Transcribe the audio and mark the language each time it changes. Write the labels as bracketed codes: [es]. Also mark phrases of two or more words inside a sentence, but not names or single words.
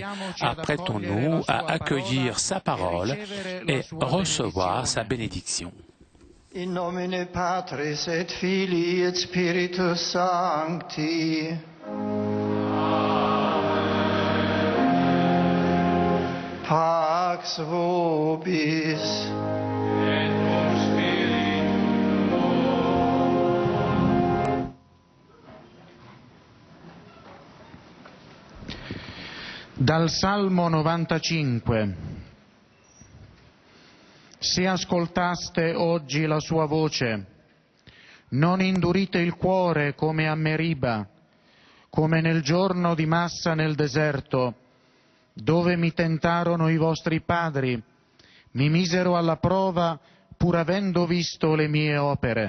[fr] Apprêtons-nous à accueillir sa parole et recevoir sa bénédiction. [la] In nomine Patris et Filii et Spiritus Sancti. Pax vobis. Et cum spiritu tuo. [it] Dal Salmo 95. Se ascoltaste oggi la sua voce, non indurite il cuore come a Meriba, come nel giorno di Massa nel deserto, dove mi tentarono i vostri padri, mi misero alla prova pur avendo visto le mie opere.